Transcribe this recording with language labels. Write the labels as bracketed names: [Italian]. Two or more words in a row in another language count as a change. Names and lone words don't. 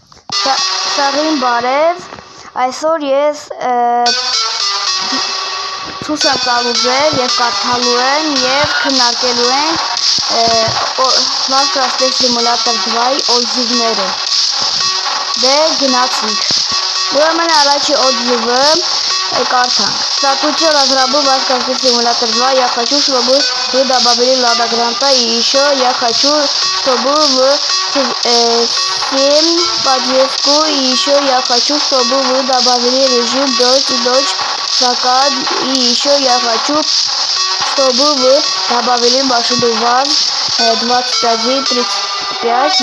[Armenian] Սաղին բարև, այսօր ես ցույց եմ տալու ձեզ եւ կարդալու եմ եւ քննարկելու ենք Minecraft Simulator 2-ի օձիվները։ Դե գնացինք։ Ուրեմն առաջի отзывы կարդանք. [Russian] Статуя разработки Minecraft Simulator 2. Я хочу, чтобы вы добавили Lada Granta, и еще я хочу, чтобы вы 7 подвеску, и еще я хочу, чтобы вы добавили режим дождь и дождь закат, и еще я хочу, чтобы вы добавили машину ВАЗ 2135.